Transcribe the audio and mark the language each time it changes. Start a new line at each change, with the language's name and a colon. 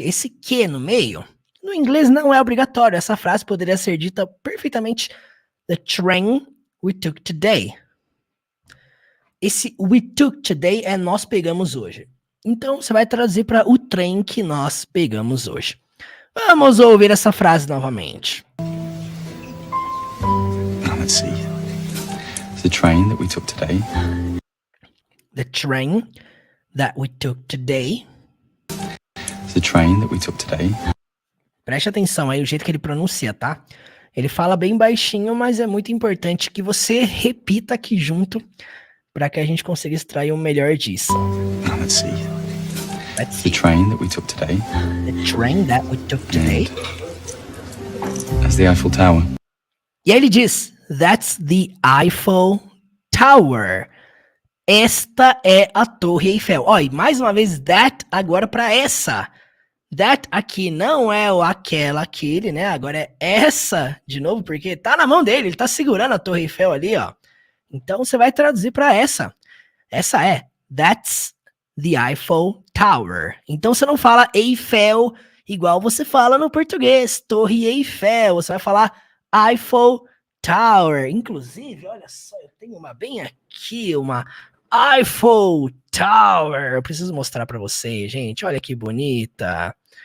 Portuguese: Esse que no meio, no inglês não é obrigatório. Essa frase poderia ser dita perfeitamente
English: the train we took today.
Portuguese: Esse
English: we took today
Portuguese: é nós pegamos hoje. Então, você vai traduzir para o trem que nós pegamos hoje. Vamos ouvir essa frase novamente.
English: Now let's see. The train that we took today. The train that we took today. The train that we took today.
Portuguese: Preste atenção aí, o jeito que ele pronuncia, tá? Ele fala bem baixinho, mas é muito importante que você repita aqui junto para que a gente consiga extrair o melhor disso.
English: Now let's see. Let's see. The train that we took today. The train that we took today. That's the Eiffel Tower.
Portuguese: E aí ele diz,
English: that's the Eiffel Tower.
Portuguese: Esta é a Torre Eiffel. Ó, e mais uma vez, that agora para essa. That aqui não é o aquela, aquele, né? Agora é essa de novo, porque tá na mão dele, ele tá segurando a Torre Eiffel ali, ó. Então você vai traduzir para essa. Essa é,
English: that's the Eiffel Tower.
Portuguese: Então você não fala Eiffel igual você fala no português, Torre Eiffel. Você vai falar Eiffel Tower. Inclusive, olha só, eu tenho uma bem aqui, uma Eiffel Tower. Eu preciso mostrar para vocês, gente. Olha que bonita.